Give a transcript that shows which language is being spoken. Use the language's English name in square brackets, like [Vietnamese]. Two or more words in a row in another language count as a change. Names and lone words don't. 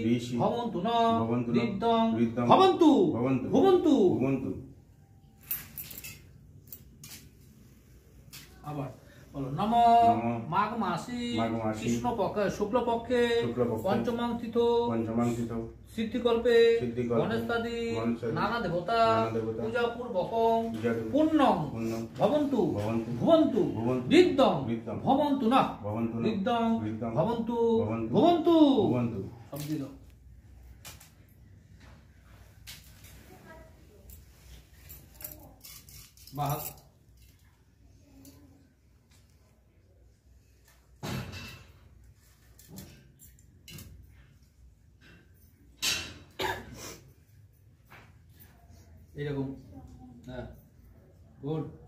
[Sanskrit] ভবন্তু ন ঋদ্ধং ভবন্তু ভবন্তু ভবন্তু। আবার বলো নম মাঘ মাসি কৃষ্ণপক্ষে শুক্লপক্ষে পঞ্চমাং তিথ সিদ্ধিকল্পে গণেশাদি নানা দেবতা পূজা পূর্বকং পুণ্যং ভবন্তু ভবন্তু ঋদ্ধং ভবন্তু না ঋদ্ধং ভবন্তু ভবন্তু। [Bangla] সব দিল বাহ। এরকম হ্যাঁ গুড।